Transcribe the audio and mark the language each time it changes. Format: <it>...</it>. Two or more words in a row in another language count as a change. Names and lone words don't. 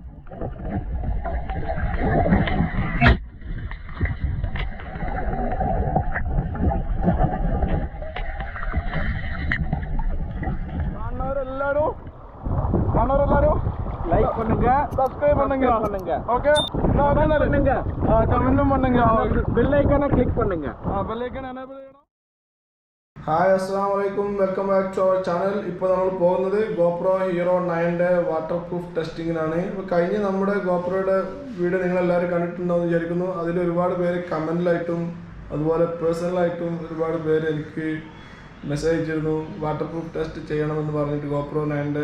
<ta>லைக் பண்ணுங்க, சப்ஸ்கிரைப் பண்ணுங்க. ஓகே, பண்ணுங்க, கமெண்ட்டும் பண்ணுங்க,</ta> <en>bell icon</en> <ta>கிளிக் பண்ணுங்க.</ta> <en>bell icon enable ചെയ്യണം. Hi,</en> <ar>السلام عليكم,</ar> <en>welcome back to our channel.</en> <ml>ഇപ്പോൾ നമ്മൾ പോകുന്നത് ഗോപ്രോ ഹീറോ 9ന്റെ</ml> <en>water proof</en> <ml>ടെസ്റ്റിങ്ങിനാണ്. ഇപ്പോൾ കഴിഞ്ഞ നമ്മുടെ ഗോപ്രോയുടെ വീഡിയോ നിങ്ങളെല്ലാവരും കണ്ടിട്ടുണ്ടാവും വിചാരിക്കുന്നു. അതിൽ ഒരുപാട് പേര് കമൻറ്റിലായിട്ടും അതുപോലെ പേഴ്സണലായിട്ടും ഒരുപാട് പേര് എനിക്ക് മെസ്സേജ് അയച്ചിരുന്നു</ml> <en>water proof test</en> <ml>ചെയ്യണമെന്ന് പറഞ്ഞിട്ട് ഗോപ്രോ 9ന്റെ.</ml>